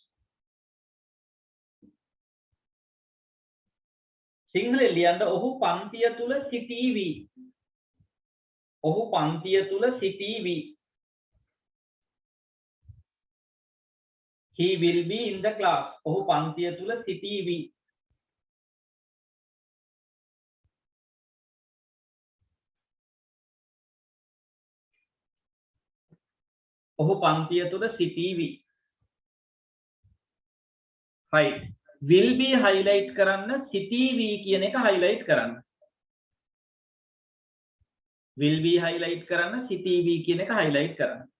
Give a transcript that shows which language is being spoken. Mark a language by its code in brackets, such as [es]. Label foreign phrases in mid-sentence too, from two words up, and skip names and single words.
[si] සිංහලෙන් ලියන්න ඔහු පන්තිය තුල සිටීවි. ඔහු පන්තිය තුල සිටීවි. [en] He will be in the class. [si] ඔහු පන්තිය තුල සිටීවි. ඔහු පන්තිය තුල සිටීවි. [en] right will be highlight [si] කරන්න සිටීවි කියන එක highlight කරන්න. [en] will be highlight [si] කරන්න සිටීවි කියන එක highlight කරන්න.